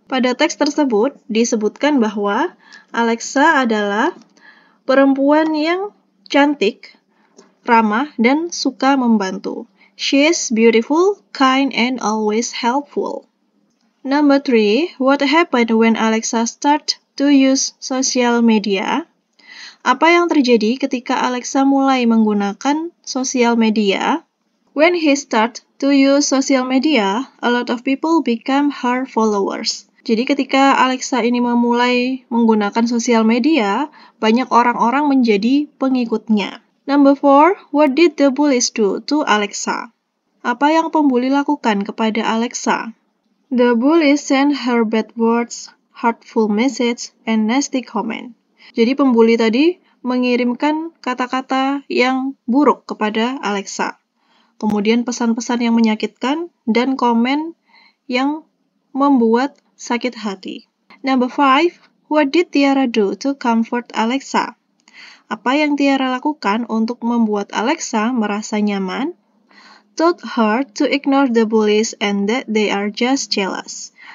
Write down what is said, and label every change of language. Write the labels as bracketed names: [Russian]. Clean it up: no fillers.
[Indonesian] Pada teks tersebut disebutkan bahwa Alexa adalah perempuan yang cantik, ramah, dan suka membantu. [English] She is beautiful, kind, and always helpful. Number 3, what happened when Alexa started to use social media? [Indonesian] Apa yang terjadi ketika Alexa mulai menggunakan sosial media? [English] When he started to use social media, a lot of people become her followers. [Indonesian] Jadi ketika Alexa ini memulai menggunakan sosial media, banyak orang-orang menjadi pengikutnya. [English] Number 4, what did the bullies do to Alexa? [Indonesian] Apa yang pembuli lakukan kepada Alexa? [English] The bullies sent her bad words, hurtful message, and nasty comment. [Indonesian] Jadi pembuli tadi mengirimkan kata-kata yang buruk kepada Alexa. Kemudian pesan-pesan yang menyakitkan dan komen yang membuat sakit hati. [English] Number 5, what did Tiara do to comfort Alexa? [Indonesian] Apa yang Tiara lakukan untuk membuat Alexa merasa nyaman? [English] Told her to ignore the bullies and that they are just jealous.